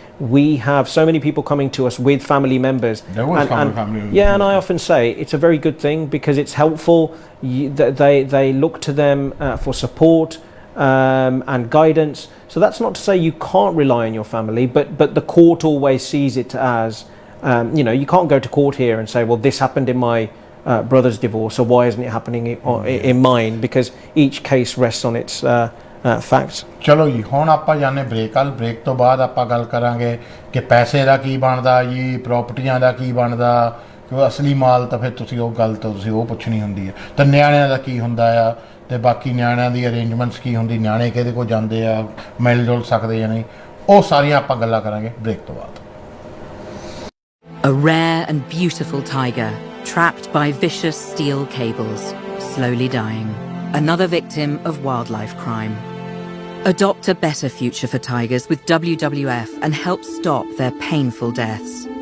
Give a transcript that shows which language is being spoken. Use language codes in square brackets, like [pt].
[en] we have so many people coming to us with family members and I often say it's a very good thing because it's helpful they look to them for support and guidance so that's not to say you can't rely on your family but the court always sees it as you can't go to court here and say well this happened in my brother's divorce so why isn't it happening in mine because each case rests on its facts [pa] ਚਲੋ ਜੀ ਹੁਣ ਆਪਾਂ ਜਾਣੇ break ਤੋਂ ਬਾਅਦ ਆਪਾਂ ਗੱਲ ਕਰਾਂਗੇ ਕਿ ਪੈਸੇ ਦਾ ਕੀ ਬਣਦਾ ਜੀ ਪ੍ਰਾਪਰਟੀਆਂ ਦਾ ਕੀ ਬਣਦਾ ਕਿਉਂ ਅਸਲੀ ਮਾਲ ਤਾਂ ਫਿਰ ਤੁਸੀਂ ਉਹ ਗੱਲ ਤਾਂ ਤੁਸੀਂ ਉਹ ਪੁੱਛਣੀ ਹੁੰਦੀ ਹੈ ਤਾਂ ਨਿਆਣਿਆਂ ਦਾ ਕੀ ਹੁੰਦਾ ਆ ਤੇ ਬਾਕੀ ਨਿਆਣਿਆਂ ਦੀ ਅਰੇਂਜਮੈਂਟਸ ਕੀ ਹੁੰਦੀ ਨਿਆਣੇ ਕਿਹਦੇ ਕੋਲ ਜਾਂਦੇ ਆ ਮਿਲ ਜੁਲ ਸਕਦੇ ਜਾਂ ਨਹੀਂ ਉਹ ਸਾਰੀਆਂ ਆਪਾਂ ਗੱਲਾਂ ਕਰਾਂਗੇ ਬ੍ਰੇਕ ਤੋਂ ਬਾਅਦ [en] A rare and beautiful tiger trapped by vicious steel cables, slowly dying. Another victim of wildlife crime. Adopt a better future for tigers with WWF and help stop their painful deaths.